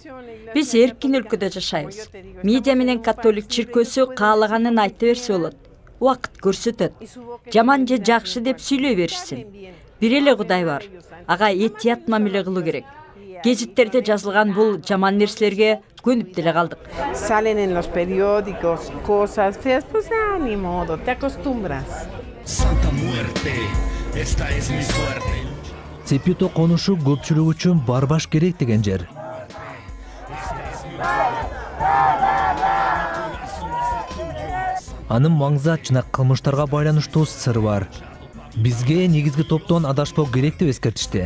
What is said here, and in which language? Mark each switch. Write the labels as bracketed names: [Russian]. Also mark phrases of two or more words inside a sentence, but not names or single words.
[Kyrgyz] Биз эркин өлкөдө жашайбыз. Медиа менен католик чиркөөсү каалаганын айта берсе болот. Убакыт көрсөтөт. Жаман же жакшы деп сүйлөй беришсин. Бир эле Кудай бар. Ага этият мамиле кылуу керек. Гезиттерде жазылган бул жаман нерселерге көнүп деле калдык. [Spanish] Salen en los periódicos cosas feas, pues ni modo, te acostumbras. Santa Muerte, esta es mi suerte. [Kyrgyz] Цепито конушу көпчүлүк үчүн барбаш керек деген жер. Анын маңзат жана кылмыштарга байланыштуу сыр бар. Бизге негизги топтон адашпоо керек деп эскертишти.